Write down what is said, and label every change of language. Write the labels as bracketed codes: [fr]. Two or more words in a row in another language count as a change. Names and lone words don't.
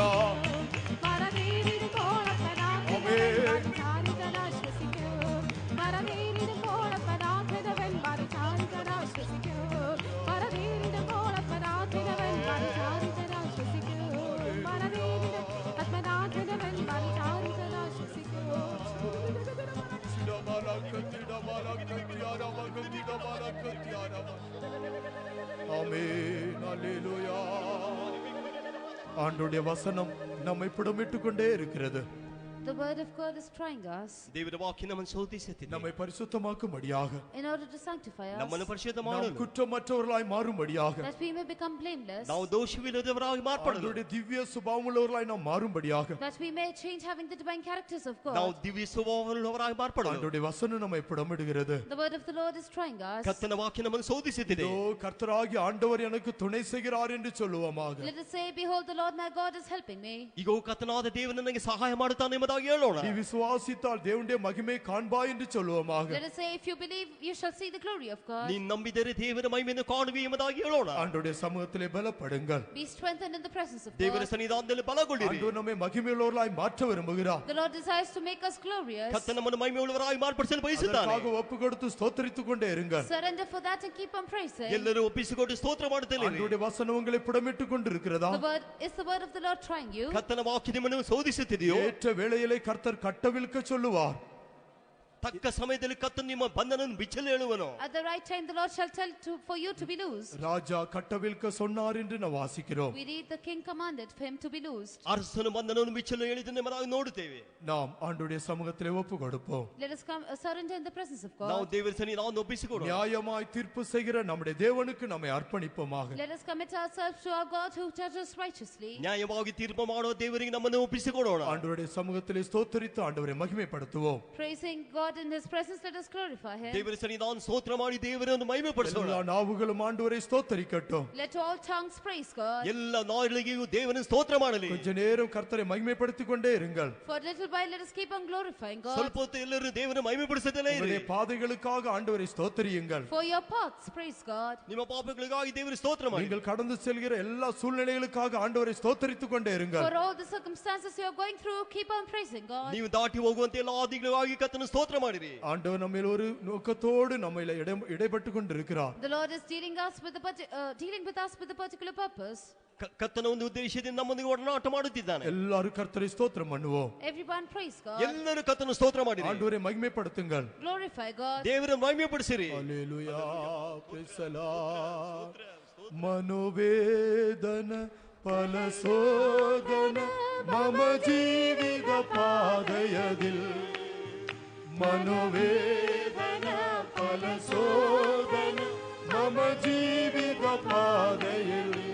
[ml] മാറാതേരിടും പോലാത്മനാഥനവൻ മാറിച്ചാരി ഞാൻ ആശ്വസിച്ചു മാറാതേരിടും പോലാത്മനാഥനവൻ മാറിച്ചാരി ഞാൻ ആശ്വസിച്ചു മാറാതേരിടും പോലാത്മനാഥനവൻ മാറിച്ചാരി ഞാൻ ആശ്വസിച്ചു മാറാതേരിടും ആത്മനാഥനവൻ മാറിച്ചാരി ഞാൻ ആശ്വസിച്ചു [ta] ஆமென் அல்லேலூயா ஆண்டவருடைய வசனம் நம்மை புடமிட்டு கொண்டே இருக்கிறது. [en] The word of God is trying us [kn] ದೇವರ ವಾಕ್ಯ ನಮ್ಮನ್ನು ಶೋಧಿಸುತ್ತಿದೆ. [ta] நம்மை பரிசுத்தமாக்கும்படியாக, [en] in order to sanctify us, [kn] ನಮ್ಮನ್ನು ಪರಿಶುದ್ಧ [ta] நாம் [kn] ಮಾಡಲು, [ta] குற்றமற்றவர்களாய் மாறும்படியாக, [en] that we may become blameless, [kn] ನಾವು ದೋಷವಿಲ್ಲದವರಾಗಿ ಮಾರ್ಪಡಲು, [ta] ஆண்டவருடைய திவ்ய சுபாவமுள்ளவர்களாய் நாம் மாறும்படியாக, [en] that we may change having the divine characters of [kn] ನಾವು [en] God. [kn] ದಿವ್ಯ ಸ್ವಭಾವವುಳ್ಳವರಾಗಿ ಮಾರ್ಪಡಲು [ta] ஆண்டவருடைய வசனம் நம்மை புடமிடுகிறது. [en] The word of the Lord is trying us. [kn] ಕರ್ತನ ವಾಕ್ಯ ನಮ್ಮನ್ನು ಶೋಧಿಸುತ್ತಿದೆ. [ta] இதோ கர்த்தராகி ஆண்டவர் எனக்கு துணை செய்கிறார் என்று சொல்லுவோமாக. [en] Let us say, behold, the Lord my God is helping me. [kn] ಈಗ ಕರ್ತನಾದ ದೇವರು ನನಗೆ ಸಹಾಯ ಮಾಡುತ್ತಾನೆ ಎಂಬುದಾಗಿ ಹೇಳೋಣ. [ta] நீ விசுவாசித்தால் தேவனுடைய மகிமை காண்பாய் என்று சொல்லுவோமாக. [en] Let us say, if you believe, you shall see the glory of God. [kn] ನೀನು ನಂಬಿದರೆ ದೇವರ ಮಹಿಮೆಯನ್ನು ಕಾಣುವಿ ಎಂಬುದಾಗಿ ಹೇಳೋಣ. [ta] ஆண்டவருடைய சமூகத்திலே பலப்படுங்கள். [en] Be strengthened in the presence of [kn] ದೇವರ [en] God. [kn] ಸನ್ನಿಧಾನದಲ್ಲಿ ಬಲಗೊಳ್ಳಿರಿ. [ta] ஆண்டவர் நம்மை மகிமையுள்ளவர்களாய் மாற்ற விரும்புகிறார். [en] The Lord desires to make us glorious. [kn] ಕರ್ತನ ನಮ್ಮನ್ನು ಮಹಿಮೆಯುಳ್ಳವರಾಗಿ ಮಾರ್ಪಡಿಸಲು ಬಯಸುತ್ತಾನೆ. [ta] அதற்காக ஒப்பு கொடுத்து ஸ்தோத்திரித்துக் கொண்டே இருங்கள். [en] Surrender for that and keep on praising. [kn] ಎಲ್ಲರೂ ಒಪ್ಪಿಸಿಕೊಂಡು ಸ್ತೋತ್ರ ಮಾಡುತ್ತೇವೆ. [ta] ஆண்டவருடைய வசனம் உங்களை புடமிட்டுக் கொண்டிருக்கிறதா? [en] The word is the word of the Lord trying you. [kn] ಕರ್ತನ ವಾಕ್ಯ ನಿಮ್ಮನ್ನು ಶೋಧಿಸುತ್ತಿದೆಯೋ? [ta] ஏற்ற வேளையிலே கர்த்தர் கட்டவிழ்க்க சொல்லுவார். [kn] ತಕ್ಕ ಸಮಯದಲ್ಲಿ ಕರ್ತನು ನಿಮ್ಮ ಬಂಧನವನ್ನು ಬಿಚ್ಚಲು ಹೇಳುವನು. [en] At the right time the Lord shall tell for you to be loosed. [ta] ராஜா கட்டவிழ்க்க சொன்னார் என்று நாம் வாசிக்கிறோம். [en] We read the king commanded for him to be loosed. [kn] ಅರಸನು ಬಂಧನವನ್ನು ಬಿಚ್ಚಲು ಹೇಳಿದ್ದನ್ನು ನಾವು ನೋಡುತ್ತೇವೆ. [ta] நாம் ஆண்டவருடைய சமூகத்திலே ஒப்பு கொடுப்போம். [en] Let us come surrender in the presence of God. [kn] ನಾವು ದೇವರ ಸನ್ನಿಧಾನವನ್ನು ಒಪ್ಪಿಸಿಕೊಡೋಣ. [ta] நியாயமாய் தீர்ப்பு செய்கிற நம்முடைய தேவனுக்கு நம்மை அர்ப்பணிப்போமாக. [en] Let us commit ourselves to our God who judges righteously. [kn] ನ್ಯಾಯವಾಗಿ ತೀರ್ಪು ಮಾಡುವ ದೇವರಿಗೆ ನಮ್ಮನ್ನು ಒಪ್ಪಿಸಿಕೊಡೋಣ. [ta] ஆண்டவருடைய சமூகத்திலே ஸ்தோத்திரித்து ஆண்டவரை மகிமைப்படுத்துவோம். [en] Praising God in his presence, let us glorify him. [kn] ದೇವರ ಸನ್ನಿಧಾನ ಸ್ತೋತ್ರ ಮಾಡಿ ದೇವರನ್ನು ಮಹಿಮೆಪಡಿಸೋಣ. [ta] எல்லா நாவுகளும் ஆண்டவரை ஸ்தோத்திரிக்கட்டும். [en] Let all tongues praise God. [kn] ಎಲ್ಲ ನಾಲಿಗೆಯೂ ದೇವರನ್ನು ಸ್ತೋತ್ರ ಮಾಡಲಿ. [ta] கொஞ்ச நேரம் கர்த்தரை மகிமைப்படுத்திக் கொண்டே இருங்கள். [en] For a little while let us keep on glorifying God. [kn] ಸ್ವಲ್ಪ ಹೊತ್ತು ಎಲ್ಲರೂ ದೇವರನ್ನು ಮಹಿಮೆಪಡಿಸುತ್ತಲೇ ಇರಿ. [ta] உங்களுடைய பாதைகளுக்காக ஆண்டவரை ஸ்தோத்திரியுங்கள். [en] For your paths praise God. [kn] ನಿಮ್ಮ ಪಾಪಗಳಿಗಾಗಿ ದೇವರಿಗೆ ಸ್ತೋತ್ರ ಮಾಡಿ. [ta] நீங்கள் கடந்து செல்கிற எல்லா சூழ்நிலைகளுக்காக ஆண்டவரை ஸ்தோத்திரித்துக் கொண்டே இருங்கள். [en] For all the circumstances you are going through, keep on praising God. [kn] ನೀವು ದಾಟಿ ಹೋಗುವಂತ ಎಲ್ಲ ಆದಿಗಳಿಗಾಗಿ ಕರ್ತನ ಸ್ತೋತ್ರ ಮಾಡಿರಿ. [ta] ஆண்டவர் நம்மில் ஒரு நோக்கத்தோடு நம்மையில இடைப்பட்டு கொண்டிருக்கிறார். [en] The Lord is dealing with us with a particular purpose. [kn] ಕರ್ತನ ಒಂದು ಉದ್ದೇಶದಿಂದ ನಮ್ಮೊಂದಿಗೆ ಒಡನಾಟ ಮಾಡುತ್ತಿದ್ದಾನೆ. [ta] எல்லாரும் கர்த்தரை ஸ்தோத்திரம் பண்ணுவோம். [en] Everyone praise God. [kn] ಎಲ್ಲರೂ ಕರ್ತನ ಸ್ತೋತ್ರ ಮಾಡಿರಿ. [ta] ஆண்டவரை மகிமைப்படுத்துங்கள். [en] Glorify God. [kn] ದೇವರನ್ನು ಮಹಿಮೆಪಡಿಸಿರಿ. [te] ஹல்லேலூயா [en] praise the Lord [te] మనోవేదన పల శోధన మమ జీవిత పాదయదిల్ మనోవేదన పల శోధన మమ జీవిత పాదయిల్